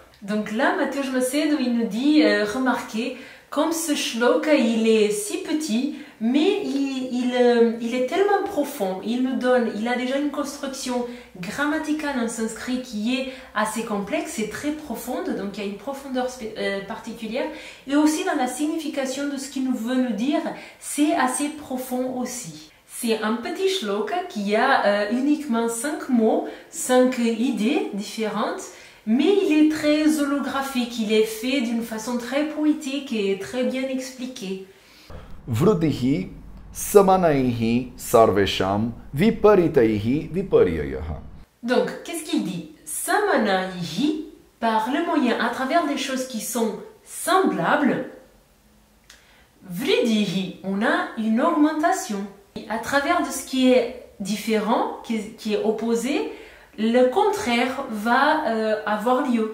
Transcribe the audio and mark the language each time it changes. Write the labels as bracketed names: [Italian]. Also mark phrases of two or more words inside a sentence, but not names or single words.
[French] Donc là, Matush Macedo, il nous dit, remarquez, comme ce shloka, il est si petit, mais il est tellement profond, il a déjà une construction grammaticale en sanskrit qui est assez complexe et très profonde, donc il y a une profondeur particulière, et aussi dans la signification de ce qu'il veut nous dire, c'est assez profond aussi. C'est un petit shloka qui a uniquement 5 mots, 5 idées différentes, mais il est très holographique, il est fait d'une façon très poétique et très bien expliqué. [Sanskrit] वृद्धिः समानैः सर्वेषां विपरीतैः विपर्ययः. [French] Donc, qu'est-ce qu'il dit? Samanaihi, par le moyen, à travers des choses qui sont semblables. Vriddhi, on a une augmentation. À travers de ce qui est différent, qui est opposé, le contraire va avoir lieu.